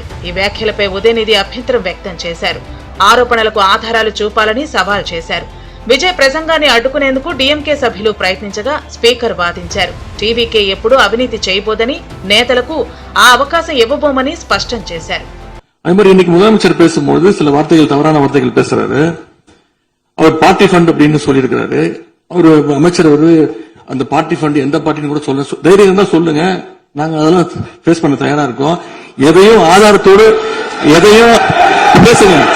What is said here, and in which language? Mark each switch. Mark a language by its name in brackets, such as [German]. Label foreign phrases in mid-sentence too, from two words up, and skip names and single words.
[Telugu] ఈ వ్యాఖ్యలపై ఉదయనిధి అభ్యంతరం వ్యక్తం చేశారు. ఆరోపణలకు ఆధారాలు చూపాలని సవాల్ చేశారు. విజయ్ ప్రసంగాన్ని అడ్డుకునేందుకు డీఎంకే సభ్యులు ప్రయత్నించగా స్పీకర్ వాదించారు. టీవీకే ఎప్పుడూ అవినీతి చేయబోదని, నేతలకు ఆ అవకాశం ఇవ్వబోమని స్పష్టం చేశారు. [Tamil] அதுமாதிரி இன்னைக்கு முதலமைச்சர் பேசும்போது சில வார்த்தைகள், தவறான வார்த்தைகள் பேசுறாரு. அவர் [English] party fund [Tamil] அப்படின்னு சொல்லியிருக்கிறாரு. அவர் அமைச்சர் அந்த [English] party fund [Tamil] எந்த பார்ட்டின்னு கூட சொல்ல தைரியம் இருந்தா சொல்லுங்க, நாங்க அதெல்லாம் ஃபேஸ் பண்ண தயாரா இருக்கோம். எதையும் ஆதாரத்தோடு எதையும் பேசுங்க.